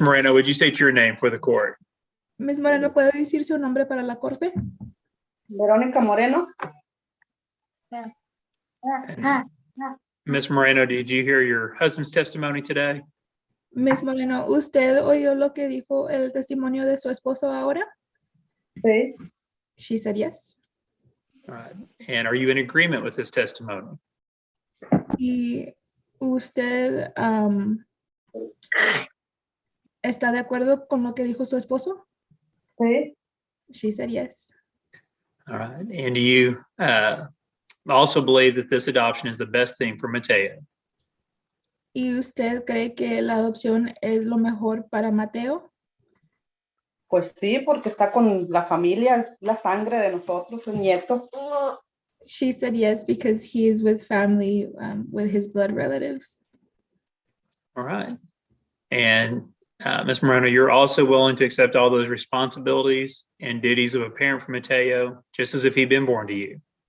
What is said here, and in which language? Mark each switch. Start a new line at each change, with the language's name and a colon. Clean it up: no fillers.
English: Moreno, would you state your name for the court? Ms.
Spanish: Moreno, ¿puede decir su nombre para la corte? Verónica Moreno.
English: Ms. Moreno, did you hear your husband's testimony today? Ms.
Spanish: Moreno, ¿usted oyó lo que dijo el testimonio de su esposo ahora? Sí.
English: She said yes. All right. And are you in agreement with his testimony?
Spanish: ¿Y usted está de acuerdo con lo que dijo su esposo? Sí.
English: She said yes. All right. And do you also believe that this adoption is the best thing for Mateo?
Spanish: ¿Y usted cree que la adopción es lo mejor para Mateo? Pues sí, porque está con la familia, es la sangre de nosotros, el nieto.
English: She said yes because he is with family, with his blood relatives. All right. And Ms. Moreno, you're also willing to accept all those responsibilities and duties of a parent for Mateo, just as if he'd been born to you.